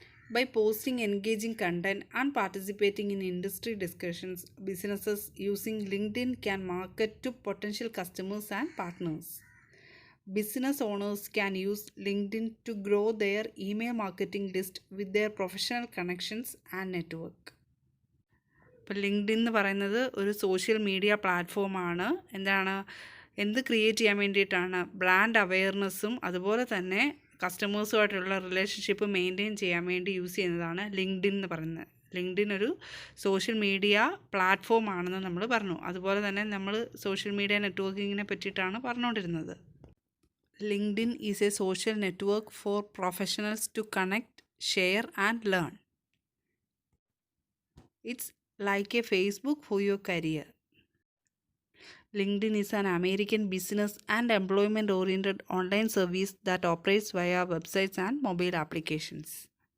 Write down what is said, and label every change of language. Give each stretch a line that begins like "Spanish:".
English: By posting engaging content and participating in industry discussions, businesses using LinkedIn can market to potential customers and partners. Business owners can use LinkedIn to grow their email marketing list with their professional connections and network.
Malayalam: ഇപ്പോൾ LinkedIn എന്ന് പറയുന്നത് ഒരു social media പ്ലാറ്റ്ഫോമാണ്. എന്ത് create ചെയ്യാൻ വേണ്ടിയിട്ടാണ്? Brand അവെയർനെസ്സും അതുപോലെ തന്നെ കസ്റ്റമേഴ്സുമായിട്ടുള്ള റിലേഷൻഷിപ്പ് മെയിൻറ്റെയിൻ ചെയ്യാൻ വേണ്ടി യൂസ് ചെയ്യുന്നതാണ് ലിങ്ക്ഡിൻ എന്ന് പറയുന്നത്. ലിങ്ക്ഡിൻ ഒരു സോഷ്യൽ മീഡിയ പ്ലാറ്റ്ഫോം ആണെന്ന് നമ്മൾ പറഞ്ഞു. അതുപോലെ തന്നെ നമ്മൾ സോഷ്യൽ മീഡിയ നെറ്റ്വർക്കിങ്ങിനെ പറ്റിയിട്ടാണ് പറഞ്ഞുകൊണ്ടിരുന്നത്.
English: LinkedIn is a social network for professionals to connect, share and learn. It's like a Facebook for your career. LinkedIn is an American business and employment-oriented online service that operates via websites and mobile applications.